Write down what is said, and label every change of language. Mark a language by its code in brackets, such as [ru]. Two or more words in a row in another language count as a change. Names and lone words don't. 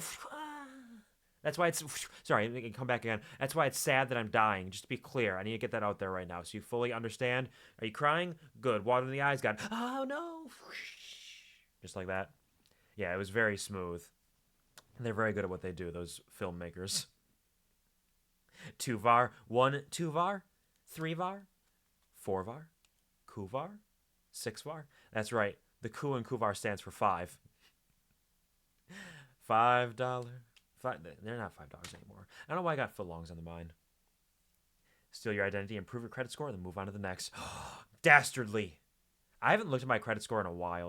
[en] That's why it's, sorry, let me come back again. That's why it's sad that I'm dying. Just to be clear, I need to get that out there right now so you fully understand. Are you crying? Good. Water in the eyes, got, oh no. Just like that. Yeah, it was very smooth. They're very good at what they do, those filmmakers. 2var, 1 2var, 3var, 4var, QuVar, 6var. That's right. The Q in QuVar stands for 5. $5. They're not $5 anymore. I don't know why I got footlongs on the mind. Steal your identity, improve your credit score, then move on to the next. Dastardly. I haven't looked at my credit score in a while.